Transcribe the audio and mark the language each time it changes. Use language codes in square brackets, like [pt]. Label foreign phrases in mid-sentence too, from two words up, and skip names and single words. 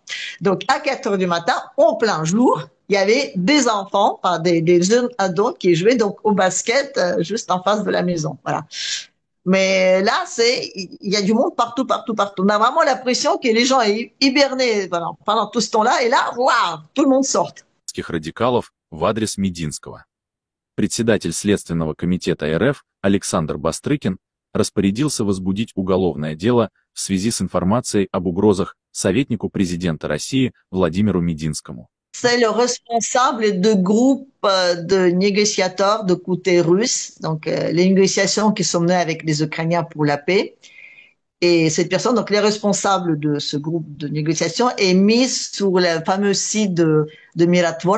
[fr] Donc, à 4 heures du matin, en plein jour, il y avait des enfants, enfin, des jeunes ados qui jouaient donc au basket juste en face de la maison. Voilà. Mais là, il y a du monde partout, partout, partout. On a vraiment l'impression que les gens sont hibernés voilà, pendant tout ce temps-là. Et là, waouh, tout le monde sort. [ru] Радикалов в адрес Мединского. Председатель Следственного комитета РФ Александр Бастрыкин распорядился возбудить уголовное дело в связи с информацией об угрозах советнику президента России Владимиру Мединскому. [fr] C'est le responsable de groupe de négociateurs de côté russe, donc les négociations qui sont menées avec les Ukrainiens pour la paix. Et cette personne, donc les responsables de ce groupe de négociation, est mise sur le fameux site de Miratvor.